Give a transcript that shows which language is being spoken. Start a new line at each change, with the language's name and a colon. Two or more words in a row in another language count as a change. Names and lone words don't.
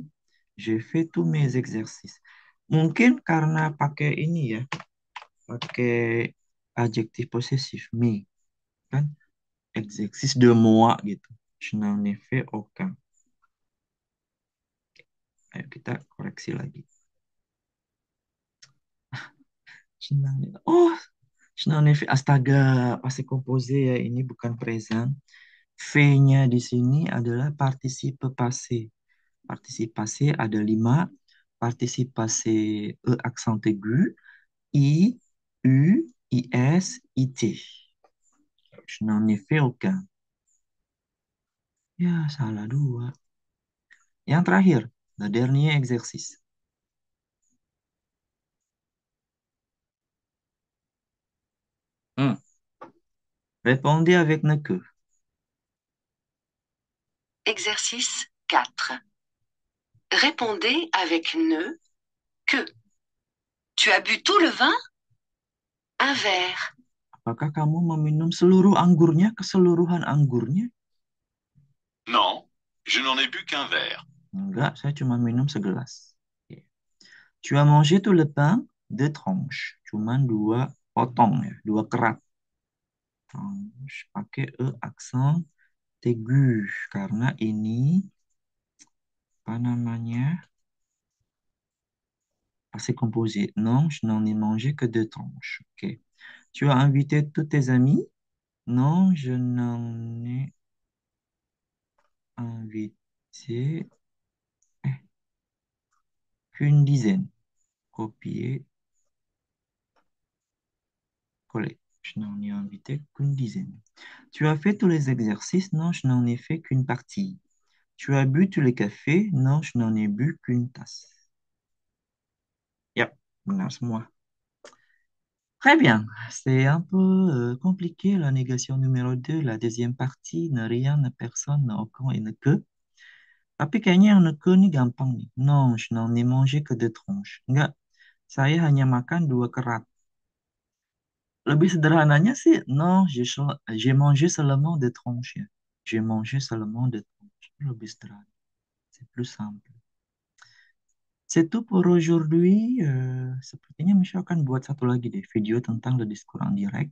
French: J'ai fait tous mes exercices.
Indonesian: Mungkin karena pakai ini ya, pakai adjektif posesif me kan,
French: exercice de moi gitu. Je n'en ai fait aucun.
Indonesian: Ayo kita koreksi lagi. Oh, Schnanefi, astaga, pasti kompoze ya, ini bukan present. V-nya di sini adalah
French: partisipe passé.
Indonesian: Partisipasi ada 5. Partisipasi E
French: accent aigu,
Indonesian: I, U, IS, IT.
French: Je n'en ai fait aucun.
Indonesian: Ya, salah 2. Yang terakhir,
French: le dernier exercice. Hmm. Répondez avec ne que. Exercice 4. Répondez avec ne, que. Tu as bu tout le vin? Un verre.
Indonesian: Apakah kamu meminum seluruh anggurnya, keseluruhan anggurnya?
French: Non, je n'en ai bu qu'un verre.
Indonesian: Enggak, saya cuma minum segelas. Oke.
French: Tu as mangé tout le pain? Deux tranches.
Indonesian: Cuman dua potong ya, dua kerat. Tranche. Pakai E aksen aigu. Karena ini, apa namanya,
French: passé composé. Non, je n'en ai mangé que deux tranches.
Indonesian: Ok.
French: Tu as invité tous tes amis? Non, je n'en ai invité qu'une dizaine. Copier, coller. Je n'en ai invité qu'une dizaine. Tu as fait tous les exercices? Non, je n'en ai fait qu'une partie. Tu as bu tous les cafés? Non, je n'en ai bu qu'une tasse.
Indonesian: Yep, benar semua.
French: Très bien. C'est un peu compliqué la négation numéro 2, la deuxième partie, ne rien, ne personne, ne aucun et ne que.
Indonesian: Tapi kayaknya yang
French: ne que
Indonesian: nih gampang nih.
French: Non, je n'en ai mangé que deux tranches.
Indonesian: Enggak, saya hanya makan dua kerat. Lebih sederhananya sih,
French: non, j'ai mangé seulement des tranches. J'ai mangé seulement des tranches.
Indonesian: Lebih sederhana.
French: C'est plus simple. C'est tout pour aujourd'hui.
Indonesian: Sepertinya Michelle akan buat satu lagi deh video tentang
French: le discours en direct.